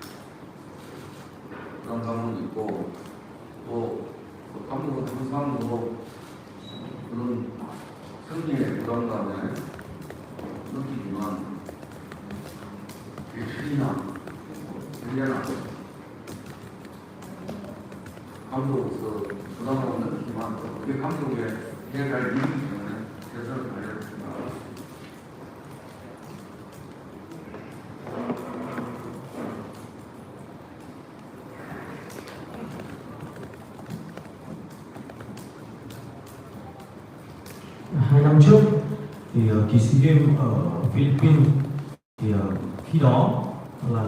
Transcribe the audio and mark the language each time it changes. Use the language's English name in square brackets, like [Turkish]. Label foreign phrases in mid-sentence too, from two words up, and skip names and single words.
[Korean] 부담감은 있고 또 감독은 항상 그런 승리의 부담감에 느끼지만 예술이나 훈련이나 감독으로서 부담감은 느끼지만 그게 감독의 해갈 일이기 때문에 최선을 다하였습니다. [Vietnamese] Hai năm trước thì kỳ SEA Games ở Philippines thì khi đó là